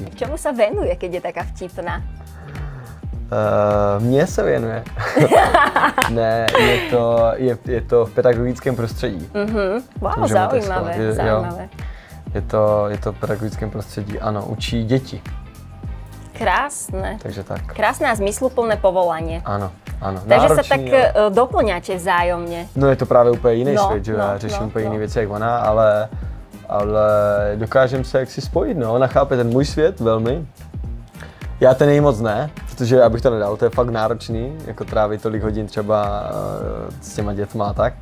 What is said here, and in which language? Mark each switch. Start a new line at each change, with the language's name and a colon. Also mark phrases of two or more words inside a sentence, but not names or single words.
Slovak: Čemu se venuje, keď je taká vtipná?
Czech: Mně se věnuje. Ne, je to v pedagogickém prostředí.
Slovak: Wow, zaujímavé.
Czech: Je to v pedagogickém prostředí, ano, učí děti.
Slovak: Krásne. Takže tak. Krásne a zmysluplné povolanie. Áno. Takže náročný, sa tak doplňate vzájomne.
Czech: No je to právě úplně jiný svět, že já řeším úplně jiné věci jak ona, ale dokážem se jaksi spojit, no. Ona chápe ten můj svět velmi. Já ten její moc ne, protože abych to nedal, to je fakt náročný, jako trávit tolik hodin třeba s těma dětma a tak.